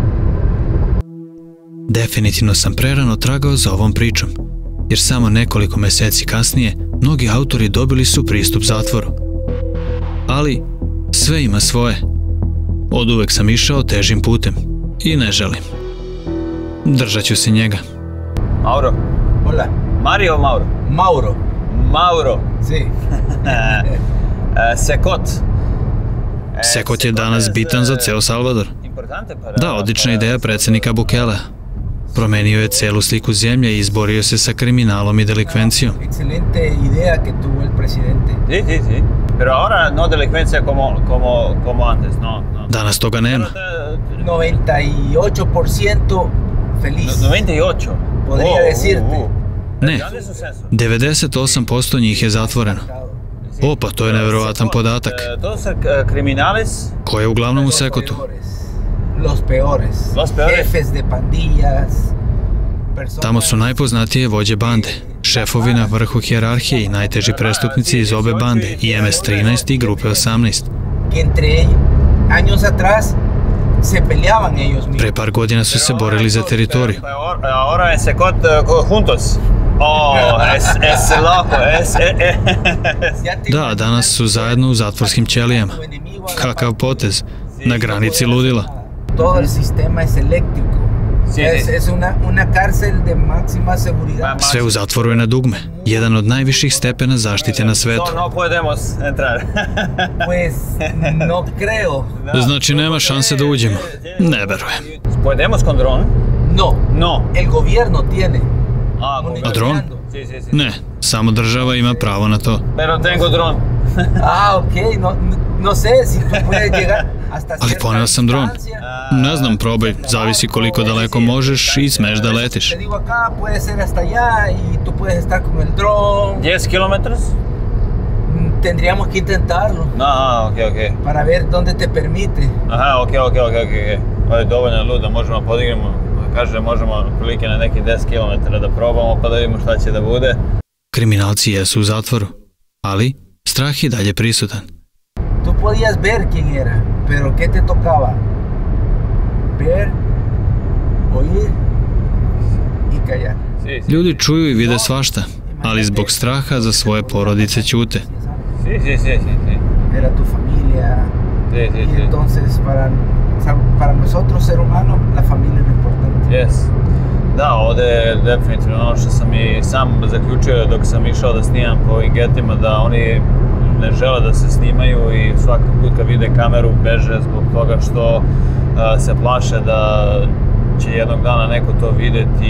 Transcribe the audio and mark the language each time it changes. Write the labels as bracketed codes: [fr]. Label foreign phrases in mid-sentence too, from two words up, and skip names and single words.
[sr] Definitivno sam prerano tragao za ovom pričom, jer samo nekoliko meseci kasnije mnogi autori dobili su pristup zatvoru. Ali sve ima svoje. Oduvek sam išao težim putem i ne želim. Držat ću se njega. Mauro. [es] Hola. Mario Mauro? Mauro. Mauro. Sí. [sr] Sekot. Sekot je danas bitan za ceo Salvador. Da, odlična ideja predsjednika Bukelea. Promenio je celu sliku zemlje i izborio se sa kriminalom i delikvencijom. [es] Excelente idea que tuvo el presidente. Sí, sí, sí. Pero ahora no delincuencia como antes, no. [sr] Danas toga nema. [es] 98% feliz. 98? Podría decirte. [sr] Ne, 98% njih je zatvoreno. O, pa to je neverovatan podatak. To su kriminales? Ko je uglavnom u Sekotu? [es] Los peores. Jefes de pandillas. [sr] Tamo su najpoznatije vođe bande, šefovi na vrhu hijerarhije i najteži prestupnici iz obe bande, i MS-13 i grupe 18. Pre par godina su se borili za teritoriju. [es] Ahora je Sekot juntos. Es loco, [sr] Da, danas su zajedno u zatvorskim ćelijama. Kakav potez, na granici ludila. [es] Todo el sistema es eléctrico. Es una cárcel de máxima seguridad. [sr] Sve u zatvoru je na dugme, jedan od najviših stepena zaštite na svetu. [es] No podemos entrar. Pues no creo. [sr] Znači nema šanse da uđemo. Ne verujem. [es] Podemos con dron? No. El gobierno tiene. [sr] A dron? Ne, samo država ima pravo na to. [es] Pero tengo dron. Ok, no sé si tú puedes llegar hasta. [sr] Ali poneo sam dron. Ne znam, probaj, zavisi koliko daleko možeš i smeš da letiš. [es] Te digo acá, puede ser hasta allá y tú puedes estar con el dron. 10 kilometros? Tendríamos que intentarlo. Ok. Para ver dónde te permite. Aha, ok. [sr] Ovo je dovoljno lud da možemo podignemo, kaže možemo prilike na neki 10 km da probamo pa da vidimo šta će da bude. Kriminalci jesu u zatvoru, ali strah je dalje prisutan. [es] Tú podías ver quién era, pero ¿qué te tocaba? Ver, oír y callar. [sr] Ljudi čuju i vide svašta, ali zbog straha za svoje porodice ćute. [es] Sí. Era tu familia, Y entonces para nosotros, ser humano, la familia es importante. Yes. [sr] Da, ovde je definitivno ono što sam i sam zaključio dok sam išao da snimam po ovim getima, da oni ne žele da se snimaju i svaki put kad vide kameru beže zbog toga što se plaše da će jednog dana neko to videti